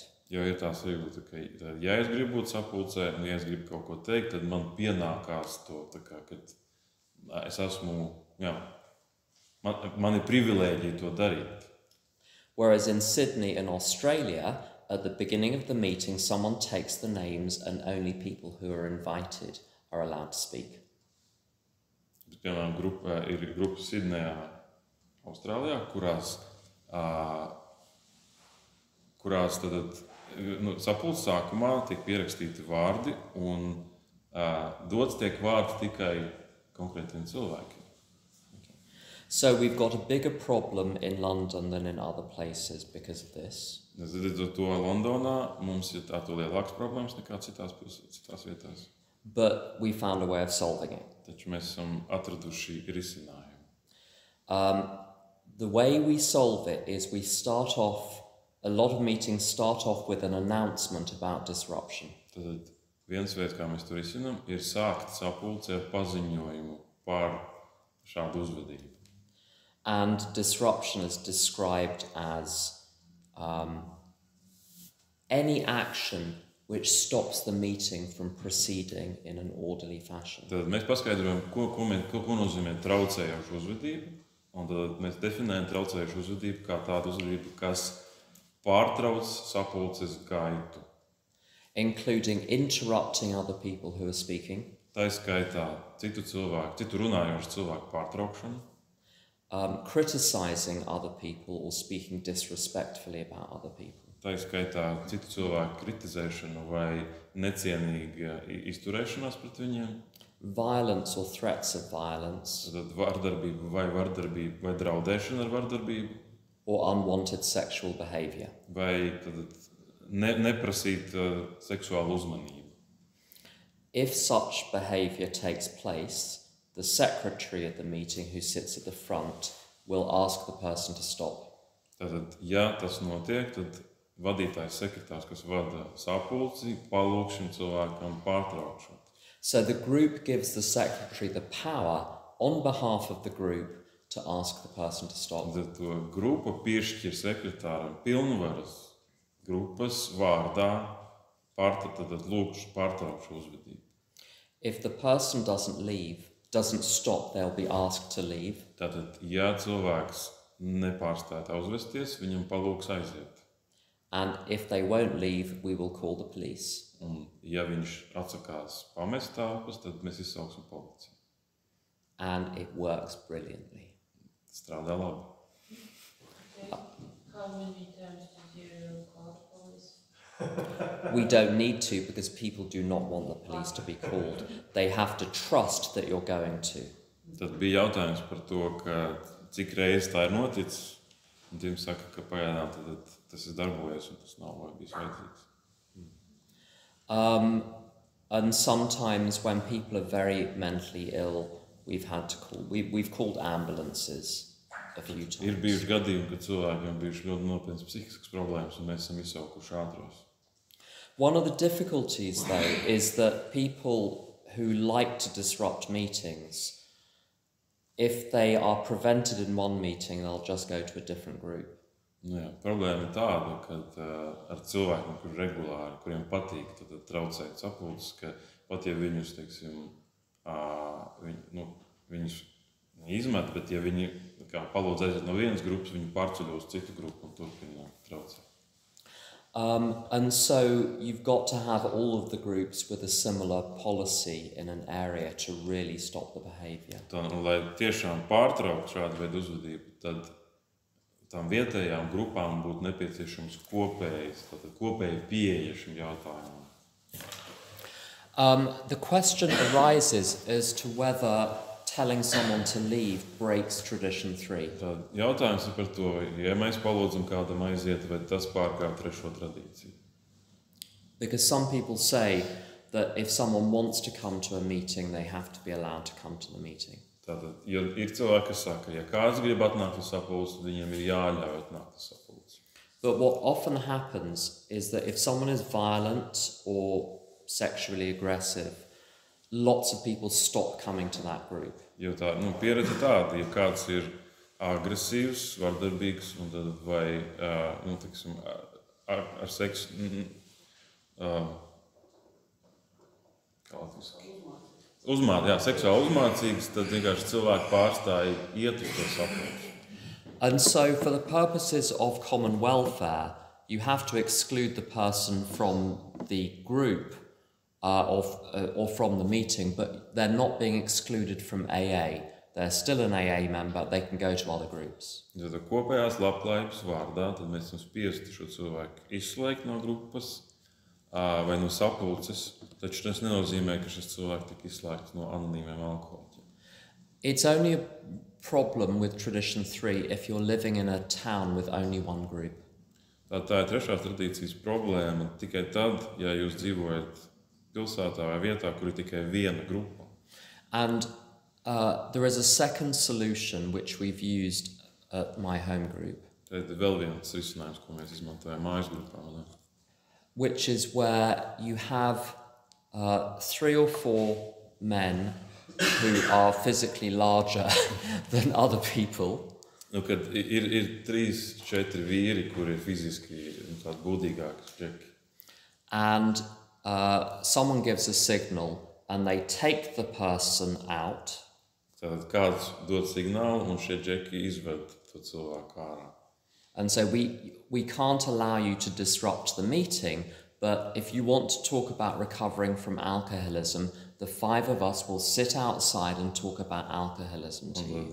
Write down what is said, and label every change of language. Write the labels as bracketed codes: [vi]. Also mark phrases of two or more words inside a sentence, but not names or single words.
[lv] Jo ir tā sajūta, ka ja es gribu būt sapulcē un ja es gribu kaut ko teikt, tad man pienākās to, tā kā, kad es esmu, man ir privilēģija to darīt. [en] Whereas in Sydney and Australia, at the beginning of the meeting, someone takes the names and only people who are invited are allowed to speak. [lv] Piemēram, ir grupa Sidnejā, Austrālijā, kurās tad, sapulces sākumā tiek pierakstīti vārdi un dots tiek vārds tikai konkrētiem cilvēkiem. [en] So we've got a bigger problem in London than in other places because of this. [lv] Līdz ar to Londonā mums ir tā lielākas problēmas nekā citās vietās. [en] But we found a way of solving it. [lv] Taču mēs esam atraduši risinājumu. [en] The way we solve it is a lot of meetings start off with an announcement about disruption. [lv] Tad viens veids, kā mēs to risinām, ir sākt sapulci ar paziņojumu par šādu uzvedību. [en] And disruption is described as any action which stops the meeting from proceeding in an orderly fashion. [lv] Tad mēs paskaidrojam, ko nozīmē traucējoša uzvedība, un tad mēs definējam traucējošu uzvedību kā tādu uzvedību, kas pārtrauc sapulces gaitu. [en] Including interrupting other people who are speaking. [lv] Tā skaitā citu runājošu cilvēku pārtraukšanu. [en] Criticizing other people or speaking disrespectfully about other people. [lv] Tā skaitā citu cilvēku kritizēšanu vai necienīga izturēšanās pret viņiem. [en] Violence or threats of violence. [lv] Tad vardarbība vai draudēšana ar vardarbību. [en] Or unwanted sexual behavior. [lv] Vai tad neprasīt seksuālu uzmanību. [en] If such behavior takes place, the secretary at the meeting who sits at the front will ask the person to stop. [lv] Tātad, ja tas notiek, tad vadītājs sekretārs, kas vada sapulci, palūk šim cilvēkam pārtraukšanu. [en] So the group gives the secretary the power on behalf of the group to ask the person to stop. [lv] Tad to grupa piešķir sekretāram pilnvaras grupas vārdā lūkšu pārtraukšu uzvedību. [en] If the person doesn't stop, they'll be asked to leave. [lv] Tātad, ja cilvēks nepārstāj tā uzvesties, viņam palūks aiziet. [en] And if they won't leave, we will call the police. [lv] Un ja viņš atsakās pamest telpas, tad mēs izsauksim policiju. [en] And it works brilliantly. [lv] Strādā labi. [en] Okay. How many times did you call the police? We don't need to because people do not want the police to be called. They have to trust that you're going to. [lv] Tad bija jautājums par to, cik reizes tā ir noticis. Un tiem saka, ka pagaidām tad tas ir darbojies un tas nav bijis vajadzīgs. [en] And sometimes when people are very mentally ill, we've called ambulances a few times. [lv] Ir bijuši gadījumi, kad cilvēkiem bijuši ļoti nopietnas psihiskas problēmas un mēs esam izsaukuši ātros. [en] One of the difficulties, though, is that people who like to disrupt meetings, if they are prevented in one meeting, they'll just go to a different group. [lv] Jā, problēma ir tāda, ka ar cilvēkiem, kuriem patīk traucēt sapulces, ka pat ja viņus, teiksim, viņus izmet, bet ja viņi palūdz aiziet no vienas grupas, viņi pārceļ uz citu grupu un turpina traucēt. [en] And so you've got to have all of the groups with a similar policy in an area to really stop the behaviour. [lv] Lai tiešām pārtrauktu šādu veidu uzvedību, tad tām vietējām grupām būtu nepieciešams kopēja pieeja šim jautājumam. [en] The question arises as to whether telling someone to leave breaks tradition 3. [lv] Tad jautājums ir par to, ja mēs palūdzam kādam aiziet, vai tas pārkāp trešo tradīciju. [en] Because some people say that if someone wants to come to a meeting, they have to be allowed to come to the meeting. [lv] Tātad, ja ir cilvēki, kas saka, ja kāds grib atnākt uz sapulci, viņiem ir jāļauj atnākt uz sapulci. [en] But what often happens is that if someone is violent or sexually aggressive, lots of people stop coming to that group. [lv] Jo tā, pieredze tāda, ja kāds ir agresīvs, vardarbīgs, un tad vai, tiksim, ar seksu, seksuāli uzmācīgs, tad vienkārši cilvēki pārstāja iet uz to sapulci. [en] And so for the purposes of common welfare, you have to exclude the person from the group or from the meeting, but they're not being excluded from AA. They're still an AA member, they can go to other groups. [lv] Ja tā kopējās labklājības vārdā, tad mēs esam spiesti šo cilvēku izslēgt no grupas vai no sapulces, taču tas nenozīmē, ka šis cilvēks tika izslēgts no anonīmiem alkoholiķiem. [en] It's only a problem with tradition 3 if you're living in a town with only one group. [lv] Tā ir trešās tradīcijas problēma tikai tad, ja jūs dzīvojat pilsētā vai vietā, kur ir tikai viena grupa. [en] And there is a second solution which we've used at my home group. [lv] Tad vēl viens risinājums, ko mēs izmantojam mājas grupā. [en] Which is where you have 3 or 4 men who are physically larger than other people. [lv] Kad ir 3-4 vīri, kuri ir fiziski tādi būdīgāki džeki. [en] And someone gives a signal and they take the person out. [lv] Tātad kāds dod signālu un šie džeki izved to cilvēku ārā. [en] And so we can't allow you to disrupt the meeting, but if you want to talk about recovering from alcoholism, the 5 of us will sit outside and talk about alcoholism to you.